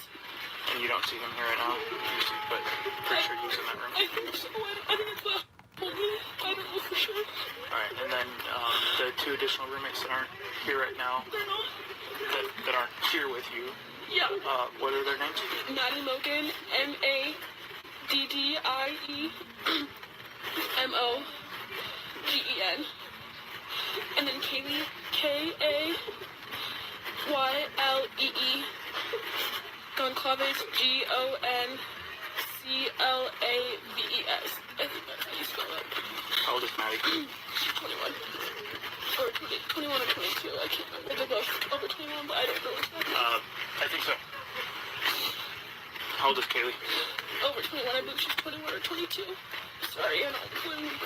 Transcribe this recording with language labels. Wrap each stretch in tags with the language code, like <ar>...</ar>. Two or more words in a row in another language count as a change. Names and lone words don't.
<en>And you don't see him here right now, but pretty sure he's in that room. I think so. I think it's what told me. I don't know for sure. Alright, and then the two additional roommates that aren't here right now, They're not. that aren't here with you, Yeah. what are their names? Maddie Logan, M-A-D-D-I-E-M-O-G-E-N. And then Kaylee, K-A-Y-L-E-E. Goncalves, G-O-N-C-L-A-V-E-S. I think that's how you spell it. How old is Maddie? 21. Or 21 or 22, I can't remember. They're both over 21, but I don't know exactly. I think so. How old is Kaylee? Over 21, I believe she's 21 or 22. Sorry, I don't remember.</en>